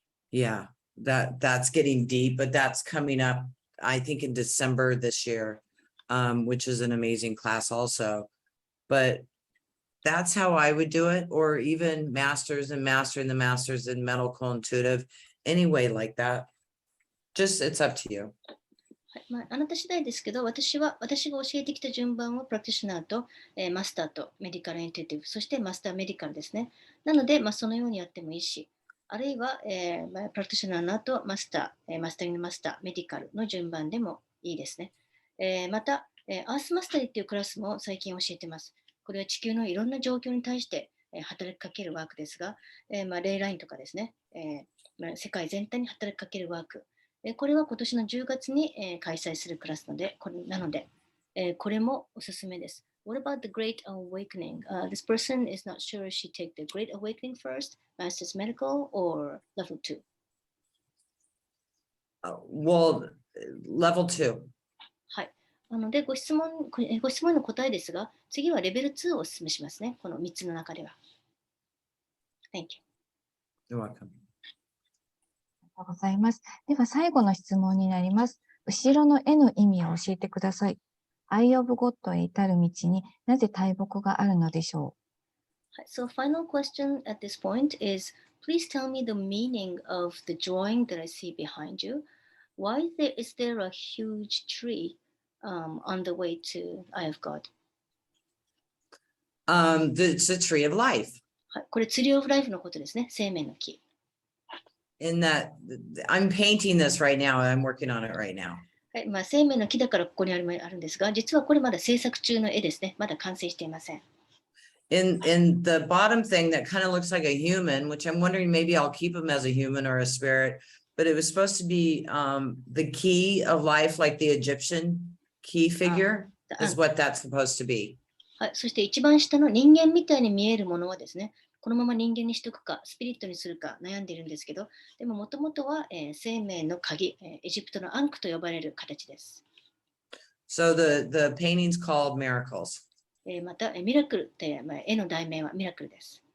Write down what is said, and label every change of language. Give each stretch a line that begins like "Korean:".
English: Yeah, that's getting deep, but that's coming up, I think, in December this year, which is an amazing class also. But that's how I would do it, or even masters and mastering the masters in medical intuitive, anyway like that. Just, it's up to you.
Japanese: あなた次第ですけど、私が教えてきた順番をプラクティショナーと、マスターとメディカルインテュイティブ、そしてマスターメディカルですね。なので、そのようにやってもいいし、あるいは、プラクティショナーの後、マスター、マスタリングマスター、メディカルの順番でもいいですね。また、アースマスタリーっていうクラスも最近教えてます。これは地球のいろんな状況に対して、働きかけるワークですが、レイラインとかですね、世界全体に働きかけるワーク。これは今年の10月に開催するクラスなので、これもおすすめです。
English: What about the Great Awakening? This person is not sure if she take the Great Awakening first, Master's Medical, or Level 2. Well, Level 2.
Japanese: はい。なのでご質問の答えですが、次はレベル2をお勧めしますね。この3つの中では。
English: Thank you. You're welcome.
Japanese: ありがとうございます。では最後の質問になります。後ろの絵の意味を教えてください。Eye of God へ至る道になぜ大木があるのでしょう。
English: So final question at this point is, please tell me the meaning of the drawing that I see behind you. Why is there a huge tree on the way to Eye of God? It's the tree of life.
Japanese: はい、これ、ツリーオブライフのことですね。生命の木。
English: In that, I'm painting this right now. I'm working on it right now.
Japanese: はい、生命の木だからここにあるんですが、実はこれまだ制作中の絵ですね。まだ完成していません。
English: In the bottom thing that kind of looks like a human, which I'm wondering maybe I'll keep him as a human or a spirit, but it was supposed to be the key of life, like the Egyptian key figure, is what that's supposed to be.
Japanese: はい、そして一番下の人間みたいに見えるものはですね、このまま人間にしとくか、スピリットにするか悩んでいるんですけど、でももともとは、生命の鍵、エジプトのアンクと呼ばれる形です。
English: So the painting's called Miracles.
Japanese: また、ミラクルって、絵の題名はミラクルです。